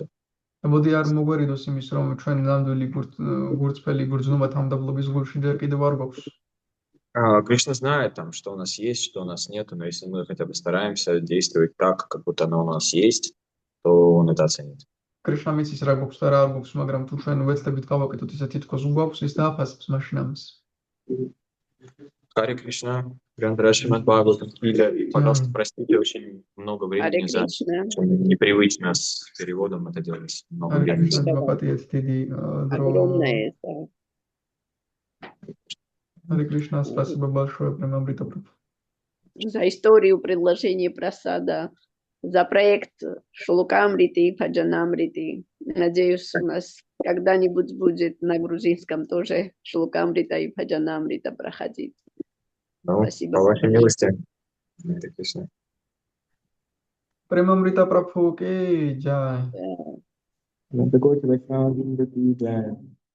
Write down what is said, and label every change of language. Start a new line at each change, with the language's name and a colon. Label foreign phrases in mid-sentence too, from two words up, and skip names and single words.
Georgian: მოდი არ მოგვერიდოს იმის, რომ ჩვენ ნამდვილი გურწფელი გრძნობა თავმდაბლობის გულში ჯერ კიდევ არ გვაქვს.
Russian: Кришна знает, там, что у нас есть, что у нас нету, но если мы хотя бы стараемся действовать так, как будто оно у нас есть, то он это оценит.
Georgian: კრიშნა მიცის რა გვაქვს და რა არ გვაქვს, მაგრამ თუ ჩვენ ვეცდებით გავაკეთოთ ისე თითქოს გვაქვს, ის დააფასებს მაშინ ამას.
Russian: Харе Кришна, Грандхари Бхагаватам. Или, пожалуйста, простите, очень много времени занято. Непривычно с переводом это делать. Много времени. Харе Кришна, спасибо большое, прям Амрита Прабху. за историю предложение просада, за проект Шлукамриты и Бхаджанамриты. Надеюсь, у нас когда-нибудь будет на грузинском тоже Шлукамрита и Бхаджанамрита проходить. Ну, Спасибо. по вашей милости. Харе Кришна. Премамрита Прабху ки джай.
Hindi: नन्द कोटि वैष्णव वृन्द की जय.